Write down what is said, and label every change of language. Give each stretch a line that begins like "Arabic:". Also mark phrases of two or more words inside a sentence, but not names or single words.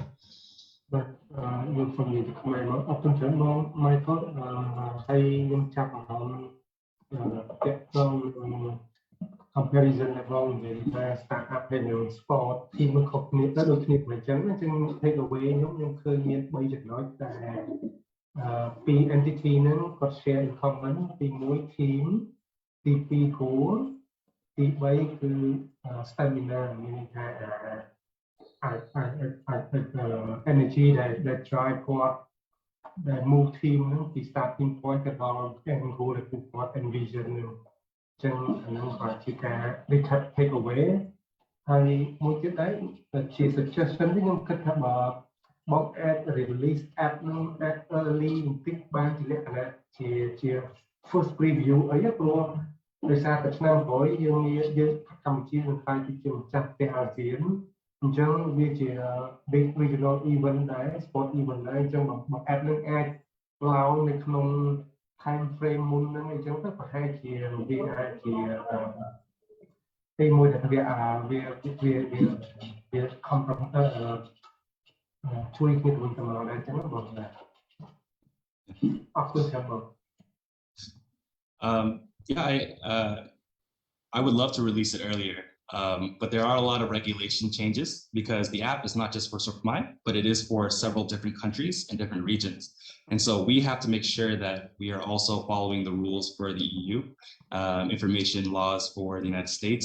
Khmer: បាទខ្ញុំសូមនិយាយទៅខ្មែរមកអរគុណច្រើនបង Michael ហើយខ្ញុំចាប់អារម្មណ៍ពាក់ព័ន្ធ comparison របស់និយាយថា startup ហើយនឹង sport ទីមួយខុសគ្នាទៅដូចគ្នាប៉ុណ្ណឹងចឹង
English: take away
Khmer: ខ្ញុំឃើញមាន3ចំណុចតែពី entity ហ្នឹងគាត់
English: share in common
Khmer: ទី1 team ទី2 goal ទី3គឺ stamina មានន័យថា
English: energy that drive
Khmer: គាត់
English: that move team
Khmer: ហ្នឹងពី
English: starting point
Khmer: ទៅដល់
English: end goal
Khmer: ដែលពួកគាត់ envision ហ្នឹងចឹងអាហ្នឹងក៏ជាការ
English: take away
Khmer: ហើយ មួយទៀតដែរជា suggestion នេះខ្ញុំគិតថាបើបង
English: add release app
Khmer: ហ្នឹង
English: add early
Khmer: បន្តិចបានជាលក្ខណៈ ជា
English: first preview
Khmer: អីព្រោះដោយសារតែឆ្នាំក្រោយយើងកម្ពុជានឹងខ្លាយទៅជា ម្ចាស់ផ្ទះអាស៊ានអញ្ចឹងវាជា
English: big regional event
Khmer: ដែរ
English: sport event
Khmer: ដែរអញ្ចឹងបើ app នឹងអាចឡើងនៅក្នុង
English: time frame
Khmer: មុនហ្នឹងអញ្ចឹងទៅប្រហែលជាវាអាចជាទីមួយដែលវា compromise ជួយគ្នាទៅវិញទៅមកដែរអញ្ចឹងបងអរគុណច្រើនបង
English: Yeah, I would love to release it earlier, but there are a lot of regulation changes because the app is not just for SparkMeet, but it is for several different countries and different regions. And so we have to make sure that we are also following the rules for the EU, information laws for the United States.